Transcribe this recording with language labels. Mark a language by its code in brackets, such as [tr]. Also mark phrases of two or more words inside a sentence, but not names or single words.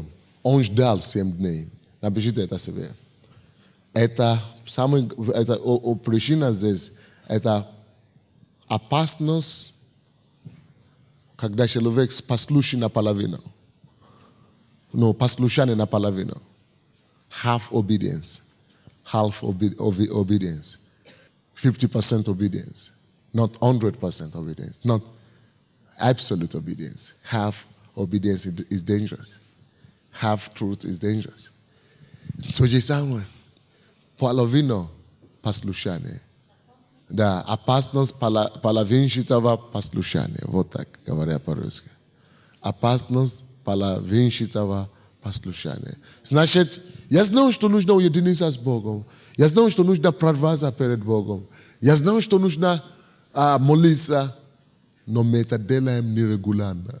[ru] Он ждал 7 дней. Напишите это себе. Это причина здесь, это опасность, когда человек послушен наполовину. Послушание наполовину. [en] half obedience, obedience, 50% obedience, not 100% obedience, not absolute obedience. Half obedience is dangerous. Half truth is dangerous. [ru] So Jesama, половинно послушание. Да опасность половинчатого послушания. Вот так говоря по-русски. Опасность половинчатого послушания. Значит, я знал, что нужно уединиться с Богом. Я знал, что нужно прорваться перед Богом. Я знал, что нужно молиться, но мы это делаем нерегулярно.